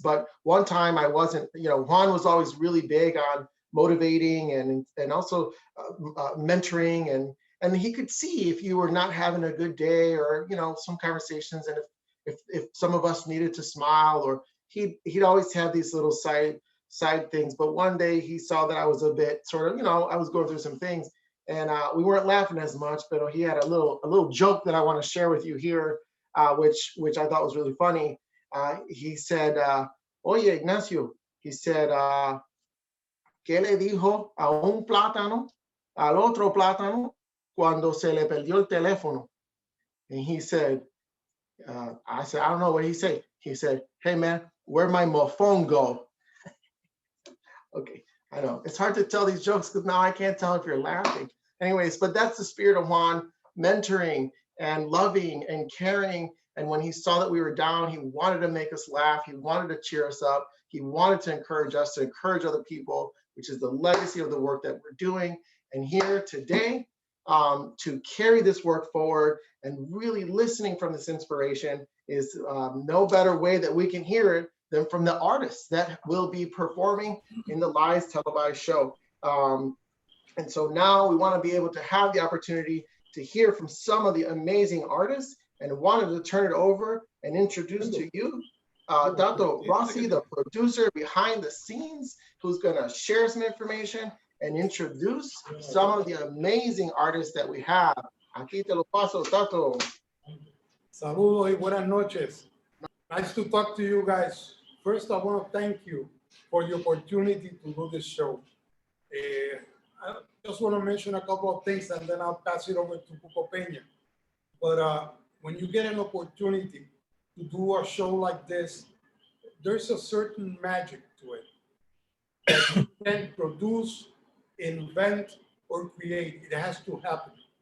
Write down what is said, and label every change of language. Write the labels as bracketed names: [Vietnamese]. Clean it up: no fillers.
[English] But one time I wasn't, Juan was always really big on motivating and also mentoring, and he could see if you were not having a good day, or some conversations, and if some of us needed to smile, or he'd always have these little side things. But one day he saw that I was a bit sort of, I was going through some things, and we weren't laughing as much, but he had a little joke that I want to share with you here, which I thought was really funny. He said, [Spanish] "Oye, Ignacio," [English] he said, [Spanish] "¿Qué le dijo a un plátano al otro plátano cuando se le perdió el teléfono?" [English] And he said, I said, "I don't know what he said." He said, "Hey man, where'd my phone go?" Okay, I know it's hard to tell these jokes because now I can't tell if you're laughing. Anyways, but that's the spirit of Juan, mentoring and loving and caring. And when he saw that we were down, he wanted to make us laugh. He wanted to cheer us up. He wanted to encourage us, to encourage other people, which is the legacy of the work that we're doing. And here today, to carry this work forward and really listening from this inspiration is no better way that we can hear it than from the artists that will be performing in the live televised show. And so now we want to be able to have the opportunity to hear from some of the amazing artists, and wanted to turn it over and introduce to you Tato Rossi, the producer behind the scenes, who's going to share some information and introduce some of the amazing artists that we have. [Spanish] Aquí te lo paso, Tato. Saludos y buenas noches. [English] Nice to talk to you guys. First, I want to thank you for the opportunity to do this show. I just want to mention a couple of things, and then I'll pass it over to Cuco Peña. But when you get an opportunity to do a show like this, there's a certain magic to it that you can produce, invent, or create. It has to happen.